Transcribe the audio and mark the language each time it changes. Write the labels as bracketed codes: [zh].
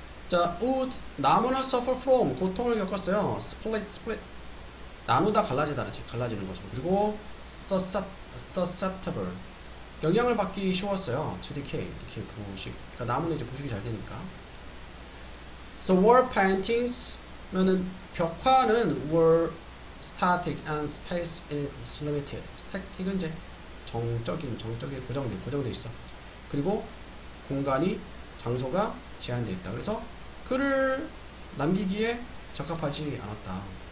[ko] 자, wood, 나무는 [en] suffer from, [ko] 고통을 겪었어요. split, 나누다 갈라지다라지 갈라지는 거죠. 그리고 susceptible 영향을 받기 쉬웠어요. to decay 부식. 그러니까 나무는 이제 부식이 잘 되니까. [en] So wall paintings [ko] 는 벽화는 [en] were static and space is limited. [ko] static은 이제 정적에 고정돼 있어. 그리고 공간이 장소가 제한되어 있다. 그래서 글을 남기기에 적합하지 않았다.